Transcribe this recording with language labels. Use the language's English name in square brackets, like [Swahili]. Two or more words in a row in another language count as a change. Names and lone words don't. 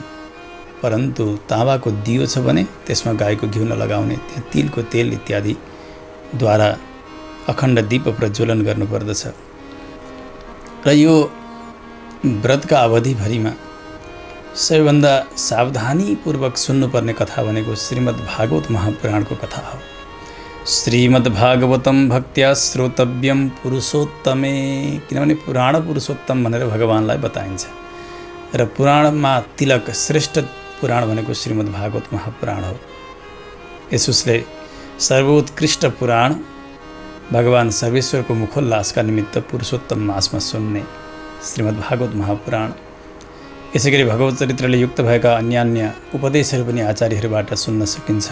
[Nepali] परन्तु ताँबाको दियो छ भने त्यसमा गाईको घिउ नलगाउने, त्यहाँ तिलको तेल इत्यादिद्वारा अखण्ड दीप प्रज्वलन गर्नुपर्दछ। र यो व्रतका अवधिभरिमा सबैभन्दा सावधानीपूर्वक सुन्नुपर्ने कथा भनेको श्रीमद् भागवत महापुराणको कथा हो। [Sanskrit] श्रीमद् भागवतम भक्त्या श्रोतव्यम पुरुषोत्तमे, [Nepali] किनभने पुराण पुरुषोत्तम भनेर भगवानलाई बताइन्छ। र पुराणमा तिलक श्रेष्ठ पुराण भनेको श्रीमद् भागवत महापुराण हो। यसुसले सर्वोत्कृष्ट पुराण भगवान सर्वेश्वरको मुखोल्लासका निमित्त पुरुषोत्तम मासमा सुन्ने श्रीमद् भागवत महापुराण, यसै गरी भगवत चरित्रले युक्त भएका अन्यान्य उपदेशहरू पनि आचार्यहरूबाट सुन्न सकिन्छ।